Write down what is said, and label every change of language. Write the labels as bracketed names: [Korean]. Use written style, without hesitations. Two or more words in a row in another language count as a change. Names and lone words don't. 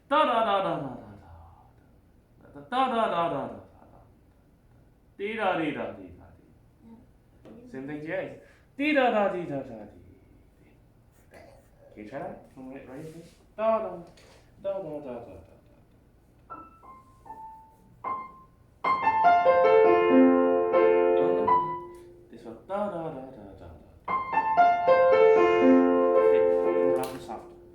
[English] Da da da da da da da da da da da da da da. Dee da dee da dee da dee. Same thing here. Dee da da dee da da dee. Can you try that? Right, please. Da da da da da da da. This one. Da da da da da da. Okay, from loud to soft.